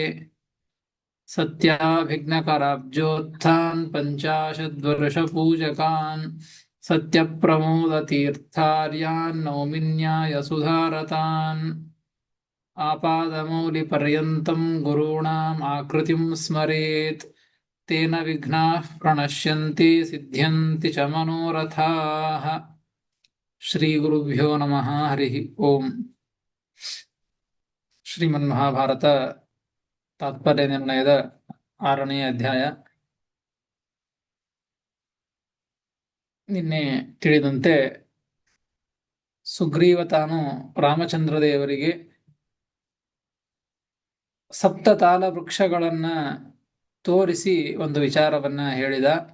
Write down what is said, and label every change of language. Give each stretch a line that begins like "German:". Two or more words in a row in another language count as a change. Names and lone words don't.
Sanskrit: ಸತ್ಯಾಭಿಘ್ನಕರಾಬ್ಜೋತ್ಥಾನ್ ಪಂಚಾಶದ್ವರ್ಷಪೂಜಕಾನ್ ಸತ್ಯಪ್ರಮೋದತೀರ್ಥಾರ್ಯಾನ್ ನೌಮಿನ್ಯಾಯ ಸುಧಾರತಾನ್. ಆಪಾದಮೌಲಿಪರ್ಯಂತಂ ಗುರುಣಾಂ ಆಕೃತಿಂ ಸ್ಮರೇತ್ ತೇನ ವಿಘ್ನಾಃ ಪ್ರಣಶ್ಯಂತಿ ಸಿದ್ಧ್ಯಂತಿ ಚ ಮನೋರಥಾಃ. ಶ್ರೀ ಗುರುಭ್ಯೋ ನಮಃ. ಹರಿ ಓಂ.
Kannada: ಶ್ರೀಮನ್ಮಹಾಭಾರತ ತಾತ್ಪರ್ಯ ನಿರ್ಣಯದ 6ನೇ ಅಧ್ಯಾಯ. ನಿನ್ನೆ ತಿಳಿದಂತೆ ಸುಗ್ರೀವ ತಾನು ರಾಮಚಂದ್ರ ದೇವರಿಗೆ ಸಪ್ತತಾಲ ವೃಕ್ಷಗಳನ್ನ ತೋರಿಸಿ ಒಂದು ವಿಚಾರವನ್ನ ಹೇಳಿದ.